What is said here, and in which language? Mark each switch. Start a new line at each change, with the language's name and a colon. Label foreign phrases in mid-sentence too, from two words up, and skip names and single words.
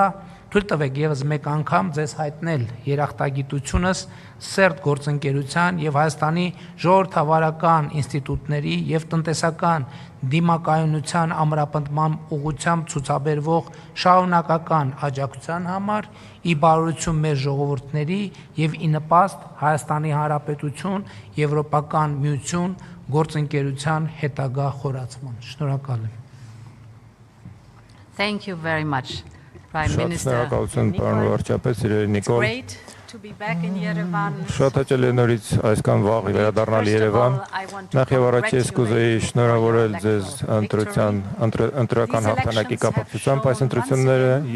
Armenian: թույլ տվեք եւս մեկ անգամ ձեզ հայտնել երախտագիտությունս սերտ գործընկերության եւ Հայաստանի ժողովրդավարական ինստիտուտների եւ տնտեսական դիմակայունության ամրապնդման ուղղությամբ ցուցաբերվող շարունակական աջակցության համար, ի բարօրություն մեր ժողովուրդների եւ ի նպաստ Հայաստանի Հանրապետություն Եվրոպական միություն գործընկերության հետագա խորացման։ Շնորհակալ եմ։
English: Thank you very much, Prime
Armenian: Շատ
English: Minister.
Armenian: շնորհակալություն, պարոն վարչապետ, սիրելի Նիկոլ։
English: Great to be back in Yerevan.
Armenian: Շատ հաճելի է նորից այսքան վաղ վերադառնալ Երևան։ Նախ եւ առաջ ես կուզեի շնորհավորել ձեզ ընտրական հաղթանակի կապակցությամբ այս ընտրությունները